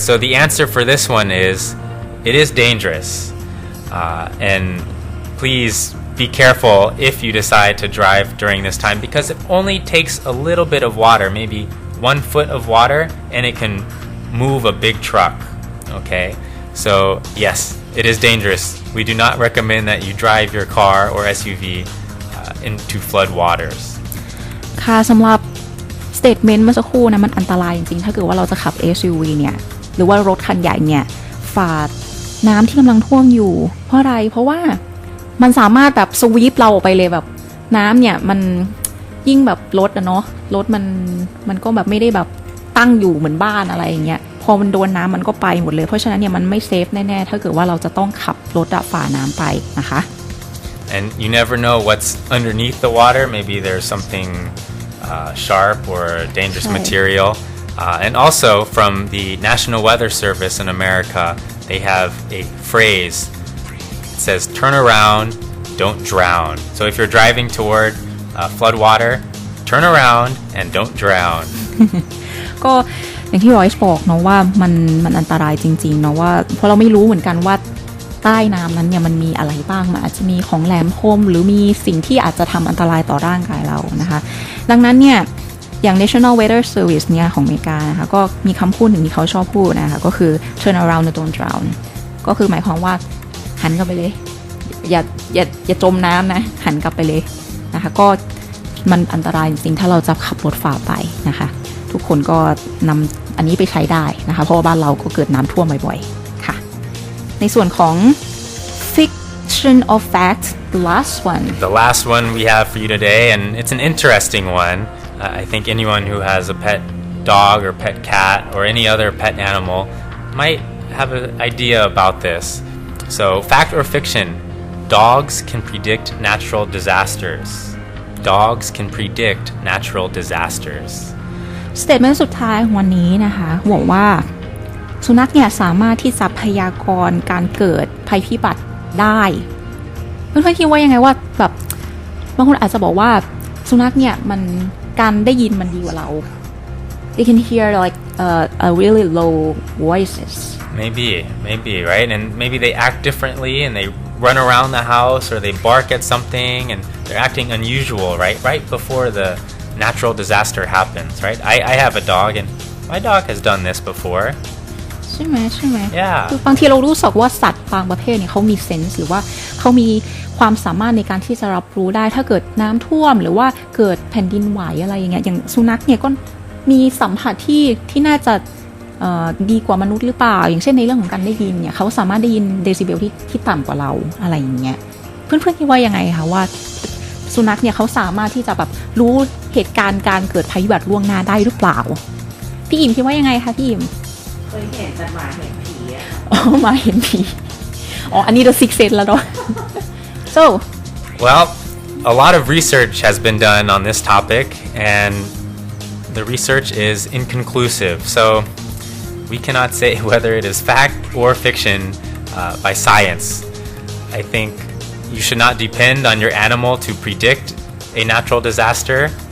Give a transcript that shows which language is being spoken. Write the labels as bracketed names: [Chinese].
[English] So the answer for this one is it is dangerous, and please be careful if you decide to drive during this time because it only takes a little bit of water, maybe 1 foot of water, and it can move a big truck. Okay, so yes, it is dangerous. We do not recommend that you drive your car or SUV into flood waters. [Thai] ค่ะสำหรับ statement เมื่อสักครู่นะมันอันตรายจริงๆถ้าเกิดว่าเราจะขับ SUV เนี่ยหรือว่ารถคันใหญ่เนี่ยฝ่าน้ำที่กำลังท่วมอยู่เพราะอะไรเพราะว่ามันสามารถแบบสวีปเราออกไปเลยแบบน้ำเนี่ยมันยิ่งแบบรถอะเนาะรถมันก็แบบไม่ได้แบบตั้งอยู่เหมือนบ้านอะไรอย่างเงี้ยพอมันโดนน้ำมันก็ไปหมดเลยเพราะฉะนั้นเนี่ยมันไม่เซฟแน่ๆถ้าเกิดว่าเราจะต้องขับรถฝ่าน้ำไปนะคะ [English] And you never know what's underneath the water. Maybe there's something sharp or dangerous material. And also from the National Weather Service in America, they have a phrase. It says, turn around, don't drown. So if you're driving toward flood water, turn around and don't drown. [Thai] ก็อย่างที่ Royce บอกเนาะว่ามันอันตรายจริงๆเนาะว่าเพราะเราไม่รู้เหมือนกันว่าใต้น้ำนั้นเนี่ยมันมีอะไรบ้างมันอาจจะมีของแหลมคมหรือมีสิ่งที่อาจจะทำอันตรายต่อร่างกายเรานะคะดังนั้นเนี่ยอย่าง National Weather Service เนี่ยของอเมริกานะคะก็มีคำพูดหนึ่งที่เขาชอบพูดนะคะก็คือ [English] turn around and don't drown [Thai] ก็คือหมายความว่าหันกลับไปเลยอย่าจมน้ำนะหันกลับไปเลยนะคะก็ มันอันตรายจริงๆถ้าเราจะขับรถฝ่าไปนะคะทุกคนก็นำอันนี้ไปใช้ได้นะคะเพราะว่าบ้านเราก็เกิดน้ำท่วมบ่อยๆค่ะในส่วนของ [English] fiction or fact the last one we have for you today, and it's an interesting one. I think anyone who has a pet dog or pet cat or any other pet animal might have an idea about this. So fact or fiction, dogs can predict natural disasters. Dogs can predict natural disasters. [Thai] statement สุดท้ายของวันนี้นะคะบอกว่าสุนัขเนี่ยสามารถที่จะพยากรณ์การเกิดภัยพิบัติได้เพื่อนๆคิดว่ายังไงว่าแบบบางคนอาจจะบอกว่าสุนัขเนี่ยมันการได้ยินมันดีกว่าเรา [English] they can hear like a really low voices maybe right and maybe they act differently and they run around the house or they bark at something and they're acting unusual right before the natural disaster happens right I have a dog and my dog has done this before [Thai] ใช่ไหม [English] Yeah [Thai] คือบางทีเรารู้สึกว่าสัตว์บางประเภทเนี่ยเขามีเซนส์หรือว่าเขามีความสามารถในการที่จะรับรู้ได้ถ้าเกิดน้ำท่วมหรือว่าเกิดแผ่นดินไหวอะไรอย่างเงี้ยอย่างสุนัขเนี่ยก็มีสัมผัสที่น่าจะ ดีกว่ามนุษย์หรือเปล่าอย่างเช่นในเรื่องของการได้ยินเนี่ยเขาสามารถได้ยินเดซิเบลที่ต่ำกว่าเราอะไรอย่างเงี้ยเพื่อนๆคิดว่ายังไงคะว่าสุนัขเนี่ยเขาสามารถที่จะแบบรู้เหตุการณ์การเกิดภัยพิบัติล่วงหน้าได้หรือเปล่าพี่อิ่มคิดว่ายังไงคะพี่อิ่มเคยเห็นแต่หมาเห็นผีอ๋อหมาเห็นผีอ๋ออันนี้ The Sixth Sense แล้วเนาะ so [English] well a lot of research has been done on this topic and the research is inconclusive so we cannot say whether it is fact or fiction by science I think you should not depend on your animal to predict a natural disaster